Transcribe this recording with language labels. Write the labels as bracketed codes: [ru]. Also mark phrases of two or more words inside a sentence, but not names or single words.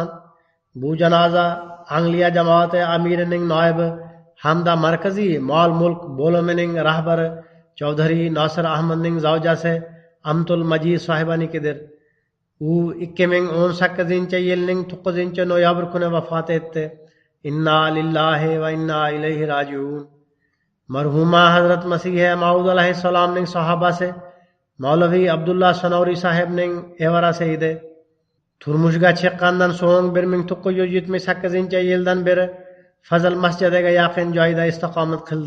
[uz] Bu janoza Angliya jamoati amirining noibi hamda markaziy mol mulk bo'limining rahbari Chaudhary Nosir Ahmadning zavjasi Amtul Majid sohibanikidir. U 2018-yilning 9-noyabr kuni vafot etdi. [ar] إنا لله وإنا إليه راجعون. [uz] Marhuma Hazrat Masih Maud alayhissalomning sahobasi Mavlaviy Abdullah Sanouri sahibning evarasi edi. Turmushga chiqqandan so'ng 1978-yildan beri Fazl masjidiga yaqin joyda istiqomat qildi.